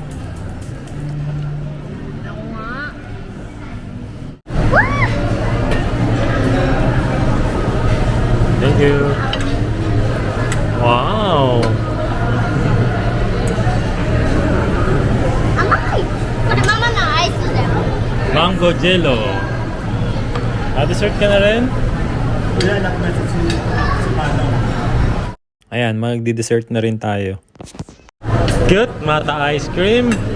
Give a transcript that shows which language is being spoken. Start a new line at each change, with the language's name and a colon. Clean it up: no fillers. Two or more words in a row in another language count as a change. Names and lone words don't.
Filipino: Ako nga.
English: Thank you. Wow!
Japanese: 甘い。これママのアイスだよ。
Filipino: Mango Jello. Dessert ka na rin? Kuya, nag-message si Manong. Ayan, magdi-dessert na rin tayo.
English: Cute! Mata ice cream!